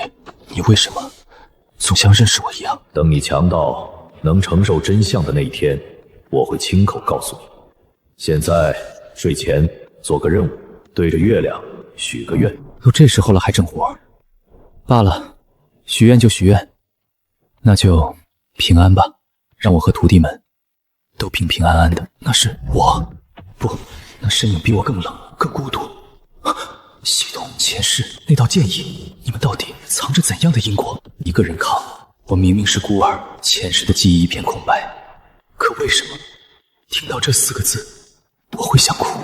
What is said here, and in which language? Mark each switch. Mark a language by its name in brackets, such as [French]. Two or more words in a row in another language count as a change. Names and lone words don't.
[Chinese] 你為什麼總像認識我一樣？等你強到能承受真相的那一天， 我會親口告訴你。現在睡前做個任務，對着月亮許個願。都這時候了還整活？罷了，許願就许願，那就平安吧。让我和徒弟们都平平安安的。那是我，不，那身影比我更冷，更孤独。系统前世那道剑意，你们到底藏着怎樣的因果？一個人扛，我明明是孤兒，前世的記憶一片空白，可為什麼聽到這4個字，我會想哭？